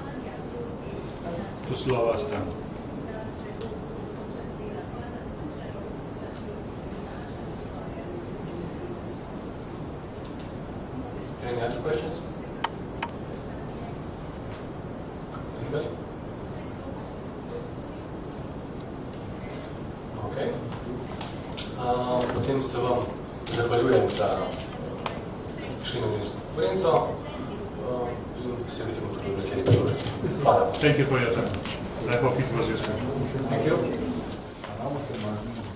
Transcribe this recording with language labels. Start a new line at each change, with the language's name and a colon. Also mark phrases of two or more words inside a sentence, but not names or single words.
English: To slow us down. Any other questions? Anybody? Okay.
Slovenian: Potem se vam zahvaljujem za prišli na novinarsko konferenco in se vidimo tudi v naslednji priložnosti. Hvala.
English: Thank you for your time. I hope it was useful. Thank you.